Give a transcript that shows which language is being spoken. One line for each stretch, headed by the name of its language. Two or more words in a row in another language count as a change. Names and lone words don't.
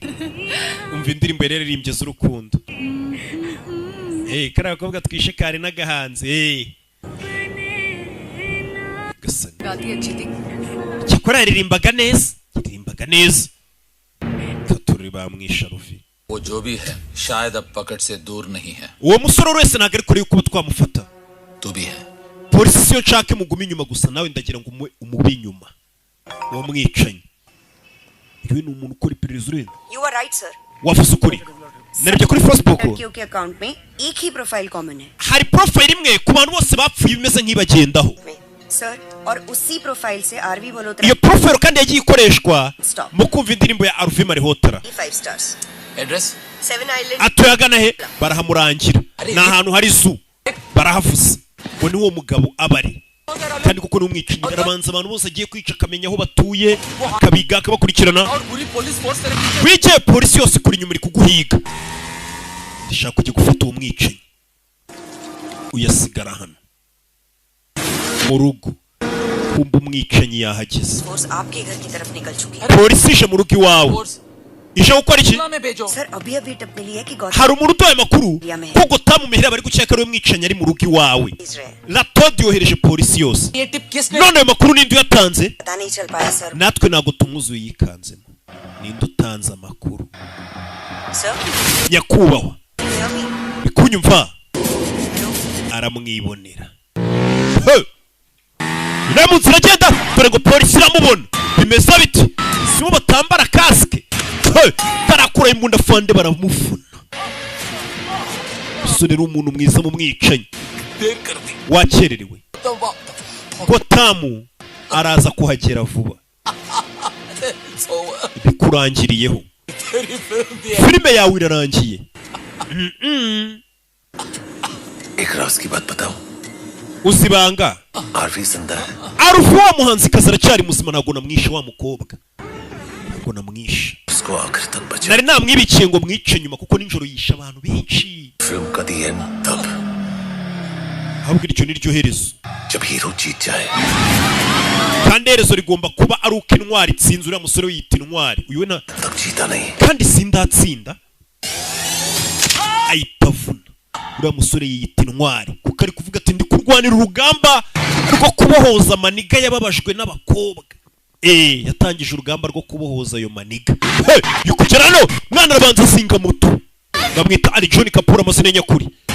Kinyarwanda: umva indirimbo yaririmbye z'urukundo. kariya gakobwa twishe kare n'agahanzi. gasana cyakora yaririmbaga neza, yaririmbaga neza. turi bamwisha Ruvi.
Hindi: वो जो भी है शायद अब पकड़ से दूर नहीं है.
Kinyarwanda: uwo musore wese ntago ari kure yuko twamufata.
Hindi: तू भी है.
Kinyarwanda: polisi yo nshake mugume inyuma gusa, nawe ndagira ngo umube inyuma uwo mwicanyi. uyu ni umuntu ukora iperereza urenze.
English: You are right sir.
Kinyarwanda: wavuze ukuri. narebye kuri Facebook
Hindi: लड़कियों के अकाउंट में एक ही प्रोफाइल कॉमन है
Kinyarwanda: hari profile imwe ku bantu bose bapfuye bimeze nk'ibagendaho.
Hindi: सर और उसी प्रोफाइल से आरवी मल्होत्रा
Kinyarwanda: iyo profile kandi yagiye ikoreshwa mu kumva indirimbo ya Arvi Marihotra.
English: 5 stars
Hindi: एड्रेस
English: 7 Island.
Kinyarwanda: atuye agana he barahamurangira, ni ahantu hari zoo barahavuze ngo ni wo mugabo abari, kandi kuko ni umwicanyi. arabanza abantu bose agiye kwica akamenya aho batuye, akabiga akabakurikirana. wigiye polisi yose kuri nyuma iri kuguhiga, ndashaka kujya gufata uwo mwicanyi uyasigara hano mu rugo. kumva umwicanyi yahageze.
Hindi: आपके घर की तरफ निकल चुकी है.
Kinyarwanda: polisi ije mu rugo iwawe ije gukora iki?
Hindi: सर अभी अपडेट मिली है कि
Kinyarwanda: hari umuntu uduhaye amakuru ko Gotamu Mihira bari gukeka ari we mwicanyi ari mu rugo iwawe. Latodi yohereje polisi yose. none ayo makuru ninde uyatanze?
Hindi: पता नहीं चल पाया सर.
Kinyarwanda: natwe ntabwo tumuzuye yikanzemo. ninde utanze amakuru?
Hindi: सर
Kinyarwanda: nyakubahwa bikunyumva aramwibonera. uri mu nzira agenda, dore ngo polisi iramubona. bimeze biti sibo batambara kasike. barakura imbunda fande baramufuna. umusore ni umuntu mwiza mu mwicanyi. wakererewe. Gotamu araza kuhagera vuba. bikurangiriyeho. filime yawe irarangiye.
Hindi: एक राज की बात बताओ.
Kinyarwanda: uzibanga
Hindi: आरवी जिंदा है.
Kinyarwanda: Arvi wa muhanzikazi aracyari muzima, ntabwo namwishe wa mukobwa, ntabwo namwishe.
Hindi: उसको आखिर तक बचा.
Kinyarwanda: nari namwibikiye ngo mwice nyuma kuko nijoro yisha abantu benshi.
Hindi: फिल्म का
English: the end
Hindi: तब
Kinyarwanda: ahubwo iryo ni ryo herezo.
Hindi: जब हीरो जीत जाए.
Kinyarwanda: kandi herezo rigomba kuba ari uko intwari itsinze. uriya musore wiyita intwari uyu we na
Hindi: तब जीता नहीं.
Kinyarwanda: kandi sindatsinda ayipavuna. uriya musore yiyita intwari kuko ari kuvuga ati ndi kurwanira urugamba rwo kubohoza amaniga yababajwe n'abakobwa. yatangije urugamba rwo kubohoza ayo maniga. yikugera hano mwana arabanza azinga moto, bamwita ari John Kapura amazina nyakuri.